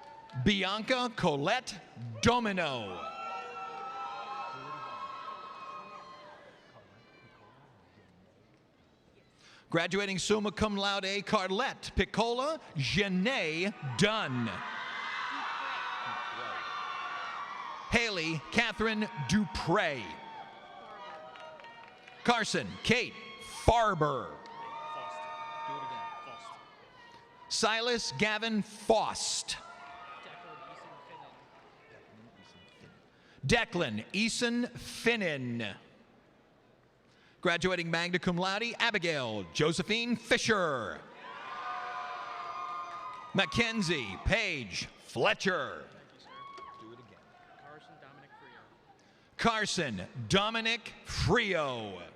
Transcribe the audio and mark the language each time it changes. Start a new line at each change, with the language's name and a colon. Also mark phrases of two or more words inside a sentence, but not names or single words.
English: Bianca Colette Domino. Graduating
Latin: summa cum laude,
English: Carlette Piccola Janae Dunn. Haley Catherine Dupre. Carson Kate Farber. Silas Gavin Faust. Declan Eason Finnan. Graduating
Latin: magna cum laude,
English: Abigail Josephine Fisher. Mackenzie Paige Fletcher. Carson Dominic Frio.